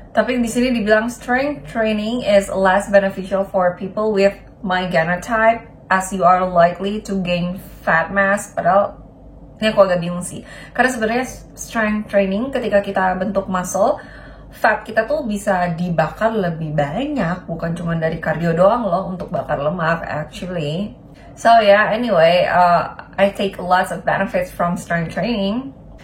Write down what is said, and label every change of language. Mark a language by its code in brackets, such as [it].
[id] Tapi di sini dibilang [en] strength training is less beneficial for people with my genotype as you are likely to gain fat mass. [id] Padahal ini aku agak bingung sih. Karena sebenarnya strength training ketika kita bentuk muscle, fat kita tuh bisa dibakar lebih banyak, bukan cuma dari cardio doang loh untuk bakar lemak actually. [en] So yeah, anyway, I take lots of benefits from strength training.